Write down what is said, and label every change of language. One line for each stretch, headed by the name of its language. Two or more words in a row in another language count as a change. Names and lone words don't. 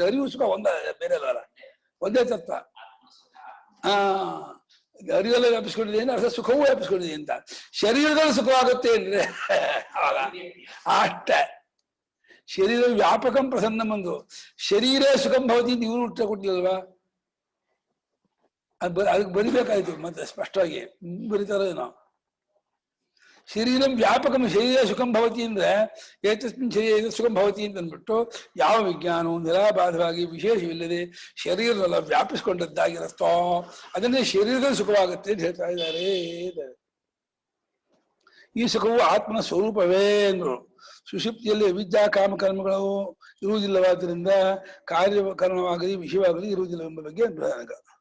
Kannada: ಅರಿವು ಸುಖ ಬೇರೆ ಅಲ್ಲ, ಒಂದೇ ತತ್ವ. ಅರಿವೆಲ್ಲ ವ್ಯಾಪಿಸ್ಕೊಂಡಿದೆ ಅಂದ್ರೆ ಅರ್ಥ ಸುಖವೂ ವ್ಯಾಪಿಸ್ಕೊಂಡಿದೆ ಅಂತ. ಶರೀರದಲ್ಲಿ ಸುಖವಾಗುತ್ತೆ ಅಂದ್ರೆ ಅವಾಗ ಅಷ್ಟೇ.
Sanskrit: ಶರೀರ ವ್ಯಾಪಕಂ ಪ್ರಸನ್ನಂ
Kannada: ಒಂದು
Sanskrit: ಶರೀರ ಸುಖಂ ಭವತಿ
Kannada: ಅಂತ ಇವರು ಉತ್ತರ ಕೊಟ್ಟಿಲ್ಲಲ್ವಾ? ಅದಕ್ಕೆ ಬರಿಬೇಕಾಯ್ತು ಮತ್ತೆ ಸ್ಪಷ್ಟವಾಗಿ ಬರೀತಾರೇನೋ.
Sanskrit: ಶರೀರಂ ವ್ಯಾಪಕಂ ಶರೀರ ಸುಖಂ ಭವತಿ
Kannada: ಅಂದ್ರೆ
Sanskrit: ಏತಸ್ಮಿನ್ ಶರೀರ ಸುಖಂ ಭವತಿ
Kannada: ಅಂತ ಅಂದ್ಬಿಟ್ಟು ಯಾವ ವಿಜ್ಞಾನವು ನಿರಾಬಾಧವಾಗಿ ವಿಶೇಷವಿಲ್ಲದೆ ಶರೀರವೆಲ್ಲ ವ್ಯಾಪಿಸ್ಕೊಂಡದ್ದಾಗಿರುತ್ತೋ ಅದನ್ನೇ ಶರೀರದಲ್ಲಿ ಸುಖವಾಗುತ್ತೆ ಅಂತ ಹೇಳ್ತಾ ಇದ್ದಾರೆ. ಈ ಸುಖವು ಆತ್ಮನ ಸ್ವರೂಪವೇ ಅಂದ್ರು. ಸುಷುಪ್ತಿಯಲ್ಲಿ ಅವಿದ್ಯಾ ಕಾಮಕರ್ಮಗಳು ಇರುವುದಿಲ್ಲವಾದ್ದರಿಂದ ಕಾರ್ಯಕರಣವಾಗಲಿ ವಿಷಯವಾಗಲಿ ಇರುವುದಿಲ್ಲ ಎಂಬ ಬಗ್ಗೆ ಪ್ರಧಾನಕ.